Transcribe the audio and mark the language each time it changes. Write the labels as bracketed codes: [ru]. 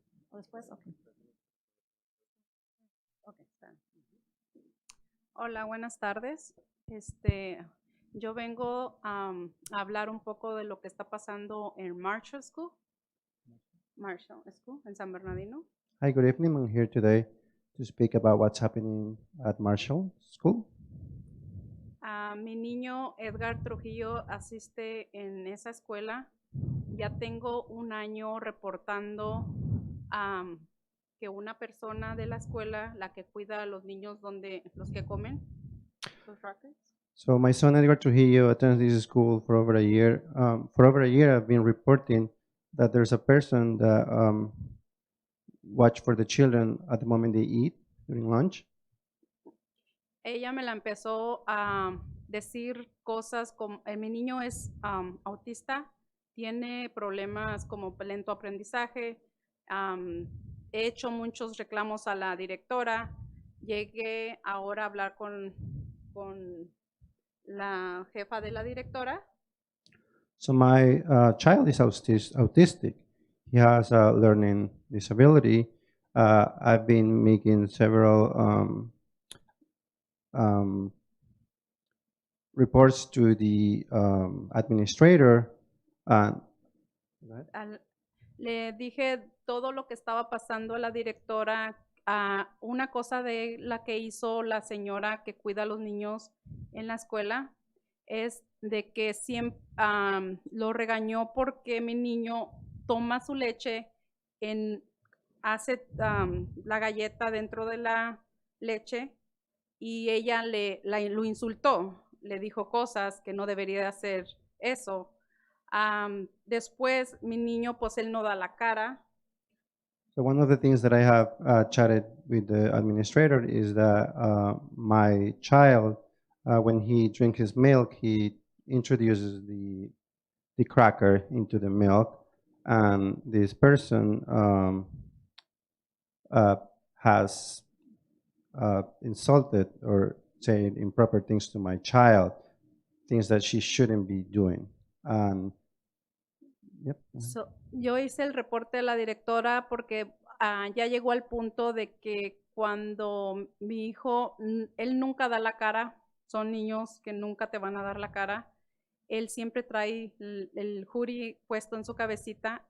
[es] ¿O después? Okay. Hola, buenas tardes. Yo vengo a hablar un poco de lo que está pasando en Marshall School, en San Bernardino. [en] Hi, good evening. I'm here today to speak about what's happening at Marshall School. [es] Mi niño Edgar Trujillo asiste en esa escuela. Ya tengo un año reportando que una persona de la escuela, la que cuida a los niños los que comen, los rackets. [en] So my son Edgar Trujillo attends this school for over a year. I've been reporting that there's a person that watch for the children at the moment they eat during lunch. [es] Ella me la empezó a decir cosas como, mi niño es autista tiene problemas como lento aprendizaje. He hecho muchos reclamos a la directora. Llegué ahora a hablar con la jefa de la directora. [en] So my child is autistic. He has a learning disability. I've been making several reports to the administrator. [es] Le dije todo lo que estaba pasando a la directora. Una cosa de la que hizo la señora que cuida a los niños en la escuela es de que siempre lo regañó porque mi niño toma su leche, hace la galleta dentro de la leche y ella lo insultó, le dijo cosas que no debería hacer eso. Después mi niño, pues él no da la cara. [en] So one of the things that I have chatted with the administrator is that my child, when he drinks his milk, he introduces the cracker into the milk, and this person has insulted or said improper things to my child, things that she shouldn't be doing. Yep. [es] Yo hice el reporte a la directora porque ya llegó al punto de que cuando mi hijo, él nunca da la cara, son niños que nunca te van a dar la cara, él siempre trae el hoodie puesto en su cabecita.